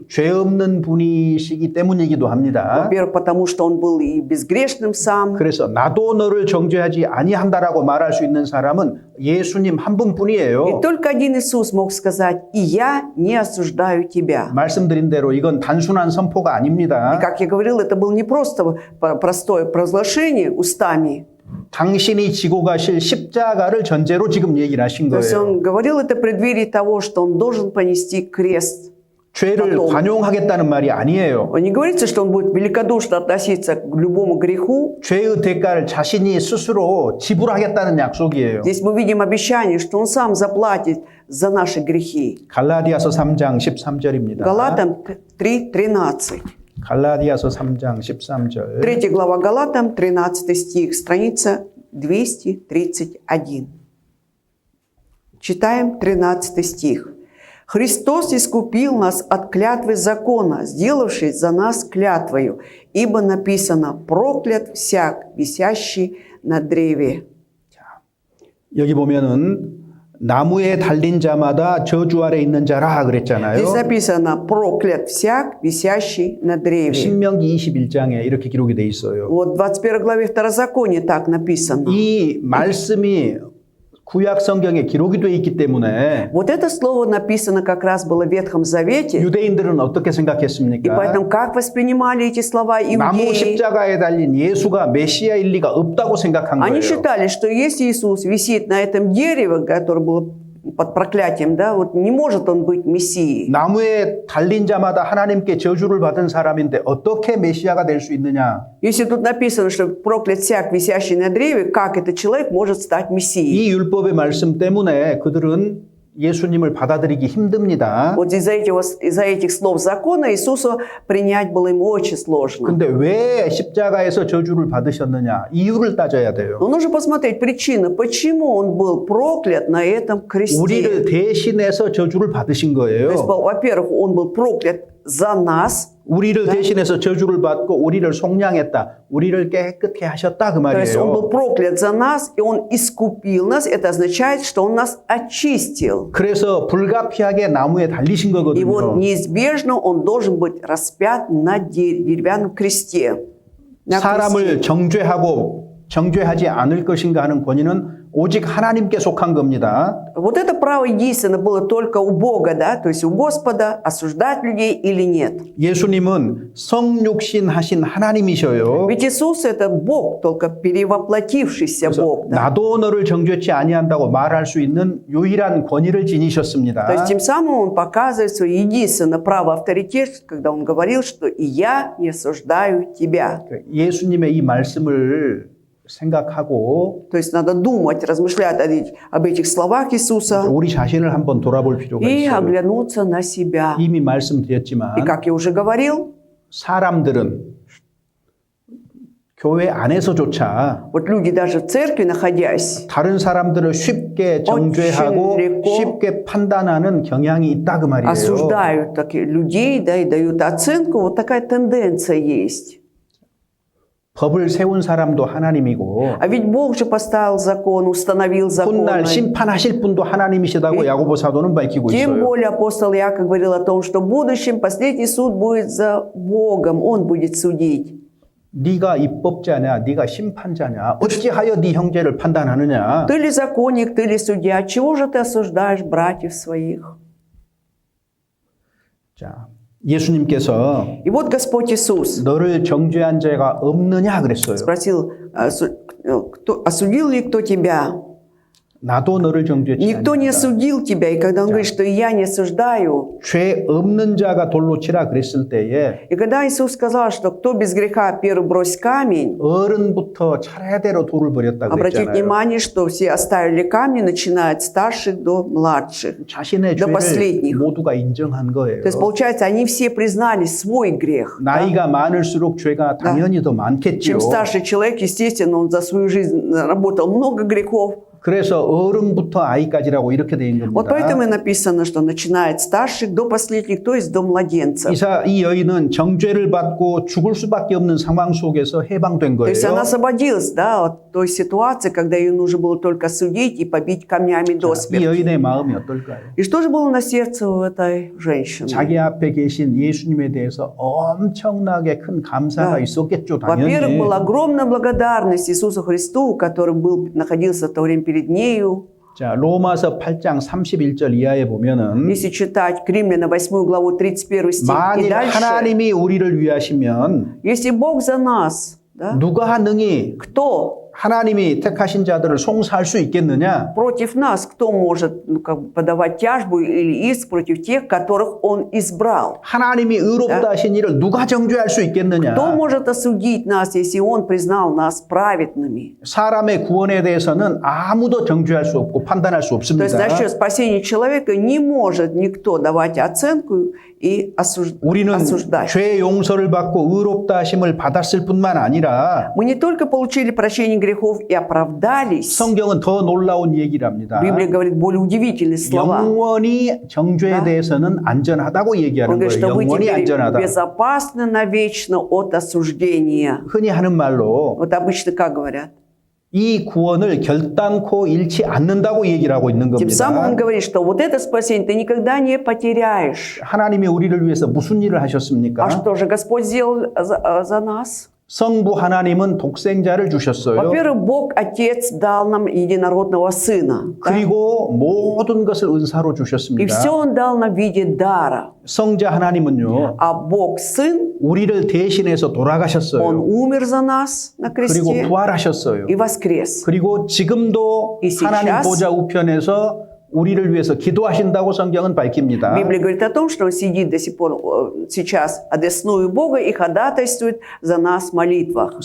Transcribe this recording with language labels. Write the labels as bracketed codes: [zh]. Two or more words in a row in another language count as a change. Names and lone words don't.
[ko] 죄 없는 분이시기 때문이기도 합니다. [ru] Во-первых, потому что он был и безгрешным сам. [ko] 그래서 나도 너를 정죄하지 아니한다라고 말할 수 있는 사람은 예수님 한 [ru] И [ko] 분뿐이에요. [ru] только один Иисус мог сказать: «И я не осуждаю тебя». [ko] 말씀드린 대로 이건 단순한 선포가 [ru] И, [ko] 아닙니다. [ru] как я говорил, это было не просто простое провозглашение устами. [ko] 당신이 지고 가실 십자가를 전제로 지금 얘기를 하신 [ru] То есть [ko] 거예요. [ru] он говорил это в преддверии того, что он должен понести крест. [ko] 죄를 관용하겠다는 말이 아니에요. [ru] Он не говорится, что он будет великодушно относиться к любому греху. [ko] 죄의 대가를 자신이 스스로 지불하겠다는 약속이에요. [ru] Здесь мы видим обещание, что он сам заплатит за наши грехи. [ko] 갈라디아서 3장 13절입니다. [ru] Галатам 3:13. [ko] 갈라디아서 3장 13절. [ru] 3 глава Галатам, 13 стих, страница 231. Читаем 13 стих. «Христос искупил нас от клятвы закона, сделавшись за нас клятвою, ибо написано: проклят всяк, висящий на древе». [ko] 여기 보면은 나무에 달린 자마다 저주 아래 있는 자라 그랬잖아요. [ru] Здесь написано: проклят всяк, висящий на древе. [ko] 신명기 21장에 이렇게 기록이 돼 있어요. [ru] Вот в 21 главе Второзакония так написано. [ko] 이 말씀이 구약 성경에 기록이 돼 있기 때문에 [ru] Вот это слово написано как раз было в Ветхом Завете. [ko] 유대인들은 어떻게 [ru] И [ko] 생각했습니까? [ru] поэтому как воспринимали эти слова [ko] 나무 [ru] иудеи? [ko] 십자가에 달린 예수가 메시아일 리가 없다고 생각한 [ru] Они [ko] 거예요. [ru] считали, что если Иисус висит на этом дереве, которое было под проклятием, да, вот не может он быть Мессией. [ko] 나무에 달린 자마다 하나님께 저주를 받은 사람인데 어떻게 메시아가 될 수 있느냐? [ru] Если тут написано, что проклят всяк, висящий на древе, как этот человек может стать Мессией? [ko] 이 율법의 말씀 때문에 그들은 예수님을 받아들이기 힘듭니다. [ru] Вот из-за этих слов закона Иисуса принять было ему очень сложно. [ko] 근데 왜 십자가에서 저주를 받으셨느냐? 이유를 따져야 돼요. [ru] Но нужно посмотреть причину, почему он был проклят на этом кресте. [ko] 우리를 대신해서 저주를 받으신 [ru] То есть, [ko] 거예요. [ru] во-первых, он был проклят за нас. [ko] 우리를 대신해서 저주를 받고 우리를 속량했다. 우리를 깨끗게 하셨다 그 [ru] То есть он был [ko] 말이에요. [ru] проклят за нас, и он искупил нас. Это означает, что он нас очистил. [ko] 그래서 불가피하게 나무에 달리신 [ru] И вот [ko] 거거든요. [ru] неизбежно он должен быть распят на деревянном кресте. На [ko] 사람을 [ru] кресте. [ko] 정죄하지 않을 것인가 하는 권위는 오직 하나님께 속한 겁니다. [ru] Вот это право единственно было только у Бога, да, то есть у Господа, осуждать людей или нет. [ko] 예수님은 성육신 하신 하나님이셔요. [ru] Ведь Иисус это Бог, только перевоплотившийся Бог. Да? [ko] 나도 너를 정죄치 아니한다고 말할 수 있는 유일한 권위를 지니셨습니다. [ru] То есть тем самым он показывает свое единственное право авторитет, когда он говорил, что «и я не осуждаю тебя». [ko] 예수님의 이 말씀을 생각하고 [ru] То есть надо думать, размышлять об этих словах Иисуса [ko] 우리 자신을 한번 돌아볼 필요가 [ru] и [ko] 있어요. [ru] оглянуться на себя. [ko] 이미 말씀드렸지만 [ru] И как я уже говорил, [ko] 사람들은 교회 안에서조차 [ru] вот люди даже в церкви находясь, [ko] 다른 사람들을 쉽게 정죄하고 [ru] очень [ko] 쉽게 판단하는 경향이 있다 그 말이에요. [ru] осуждают таких людей, да, и дают оценку. Вот такая тенденция есть. [ko] 법을 세운 사람도 하나님이고 [ru] А ведь Бог же поставил закон, установил закон. [ko] 훗날 심판하실 분도 하나님이시다고 야고보 사도는 밝히고 [ru] Тем [ko] 있어요. [ru] более апостол Иаков говорил о том, что в будущем последний суд будет за Богом, Он будет судить. [ko] 네가 입법자냐, 네가 심판자냐, 어찌하여 네 형제를 판단하느냐? [ru] Ты ли законник, ты ли судья, чего же ты осуждаешь братьев своих? [ko] 자, 예수님께서 [ru] И вот Господь Иисус [ko] 너를 정죄한 자가 없느냐 그랬어요. [ru] спросил, осудил ли кто тебя? [ko] 나도 너를 정죄치 [ru] Никто не [ko] 아니하다. [ru] осудил тебя. И когда он говорит, что я не осуждаю, [ko] 죄 없는 자가 돌로 치라 그랬을 때에 [ru] и когда Иисус сказал, что кто без греха первый бросит камень, [ko] 어른부터 차례대로 돌을 버렸다고 [ru] обратите [ko] 그랬잖아요. [ru] внимание, что все оставили камни, начиная от старших до младших. [ko] 자신의 [ru] до [ko] 죄를 [ru] последних. [ko] 모두가 인정한 거예요. [ru] То есть, получается, они все признали свой грех. да? [ko] 나이가 많을수록 죄가 당연히 더 많겠지요. [ru] Чем старший человек, естественно, он за свою жизнь наработал много грехов. [ko] 그래서 어른부터 아이까지라고 이렇게 돼 있는 [ru] Вот [ko] 겁니다. [ru] поэтому и написано, что начиная от старших до последних, то есть до младенцев. [ko] 이 여인은 정죄를 받고 죽을 수밖에 없는 상황 속에서 해방된 [ru] То есть она [ko] 거예요. [ru] освободилась, да, от той ситуации, когда ее нужно было только судить и побить камнями до [ko] 이 [ru] смерти. [ko] 여인의 마음이 어떨까요? [ru] И что же было на сердце у этой женщины? [ko] 자기 앞에 계신 예수님에 대해서 엄청나게 큰 감사가 [ru] Да. [ko] 있었겠죠, [ru] Во-первых, [ko] 당연히. [ru] была огромная благодарность Иисусу Христу, который находился в то время перед нею. [ko] 자, 로마서 8장 31절 이하에 보면은 [ru] Если читать Римляна 8 главу 31 стих и [ko] 만일 [ru] дальше, [ko] 하나님이 우리를 위하시면 [ru] если Бог за нас, да, [ko] 누가 능히 [ru] кто [ko] 하나님이 택하신 자들을 송사할 수 있겠느냐? [ru] против нас, кто может подавать тяжбу или иск против тех, которых Он избрал? [ko] 하나님이 의롭다 하신 일을 누가 정죄할 수 있겠느냐? [ru] Кто может осудить нас, если Он признал нас праведными? [ko] 사람의 구원에 대해서는 아무도 정죄할 수 없고 판단할 수 [ru] То есть [ko] 없습니다. [ru] насчет спасения человека не может никто давать оценку и [ko] 우리는 [ru] осуждать. [ko] 죄 용서를 받고 의롭다 하심을 받았을 뿐만 아니라 [ru] Мы не только получили прощение грехов и оправдались. [ko] 성경은 더 놀라운 얘기를 합니다. [ru] Библия говорит более удивительные слова. [ko] 영원히 정죄에 [ru] Да. [ko] 대해서는 안전하다고 [ru] Он [ko] 얘기하는 [ru] говорит, [ko] 거예요. [ru] что вы [ko] 영원히 [ru] теперь [ko] 안전하다. [ru] безопасны навечно от осуждения. [ko] 흔히 하는 말로 [ru] Вот обычно как говорят? [ko] 이 구원을 결단코 잃지 않는다고 얘기를 하고 있는 [ru] Тем самым он [ko] 겁니다. [ru] говорит, что вот это спасение ты никогда не потеряешь. [ko] 하나님이 우리를 위해서 무슨 일을 [ru] А [ko] 하셨습니까? [ru] что же Господь сделал за нас? [ko] 성부 하나님은 독생자를 주셨어요. [ru] Во-первых, Бог Отец дал нам единородного Сына. да? [ko] 그리고 모든 것을 은사로 [ru] И [ko] 주셨습니다. [ru] все Он дал нам в виде дара. [ko] 성자 하나님은요, [ru] А Бог Сын, [ko] 우리를 대신해서 [ru] Он [ko] 돌아가셨어요. [ru] умер за нас на [ko] 그리고 [ru] кресте [ko] 부활하셨어요. [ru] и воскрес. [ko] 그리고 지금도 [ru] И сейчас [ko] 하나님 보좌 우편에서 우리를 위해서 기도하신다고 성경은 밝힙니다. [ru] Библия говорит о том, что Он сидит до сих пор сейчас одесную Бога и ходатайствует за нас в молитвах.